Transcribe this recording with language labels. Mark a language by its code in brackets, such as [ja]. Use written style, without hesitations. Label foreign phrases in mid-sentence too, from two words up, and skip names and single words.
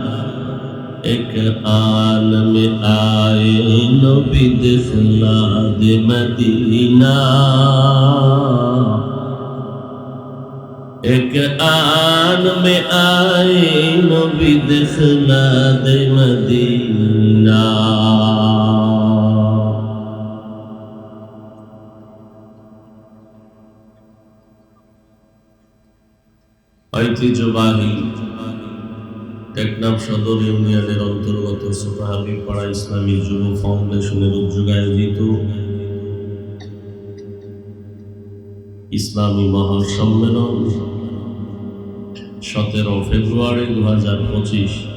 [ur] ایک عالم آئے نبی دخلا دے مدینہ ایک عالم آئے نبی دخلا دے مدینہ. [bn] ঐতিহ্যবাহী টেকনাফ সদর ইউনিয়নের অন্তর্গত সুপাহাবি পাড়া ইসলামী যুব ফাউন্ডেশনের উদ্যোগে আয়োজিত ইসলামী মহাসম্মেলন 17 ফেব্রুয়ারি 2025।